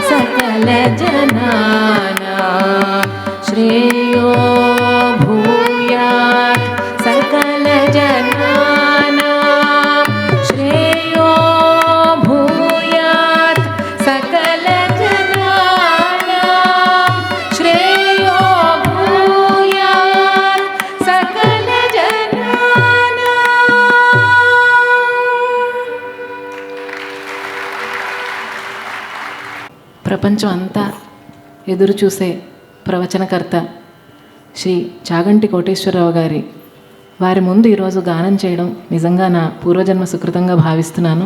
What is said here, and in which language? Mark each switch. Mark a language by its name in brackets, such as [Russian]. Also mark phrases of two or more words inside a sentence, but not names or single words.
[Sanskrit] सकलजनानां श्रेयो भूयात् सकलजनानां श्रेयो भूयात् सकलजनानां श्रेयो भूयात् सकलजनानां [Telugu] ప్రపంచం అంతా ఎదురు చూసే ప్రవచనకర్త శ్రీ చాగంటి కోటేశ్వరరావు గారి వారి ముందు ఈరోజు గానం చేయడం నిజంగా నా పూర్వజన్మ సుకృతంగా భావిస్తున్నాను.